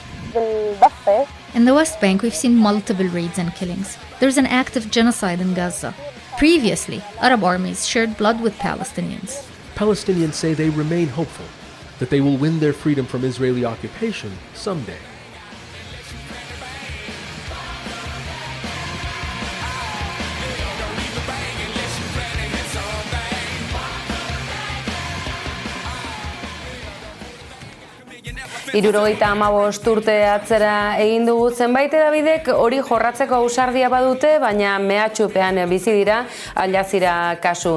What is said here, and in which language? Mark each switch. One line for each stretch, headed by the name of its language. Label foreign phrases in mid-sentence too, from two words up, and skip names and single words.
English: In the West Bank, we've seen multiple raids and killings. There's an active genocide in Gaza. Previously, Arab armies shared blood with Palestinians. Palestinians say they remain hopeful that they will win their freedom from Israeli occupation someday.
Basque: Hirurogeita 15 urte atzera egin dugu, zenbait hedabidek hori jorratzeko ausardia badute, baina mehatxupean bizi dira Al Jazeera kasu.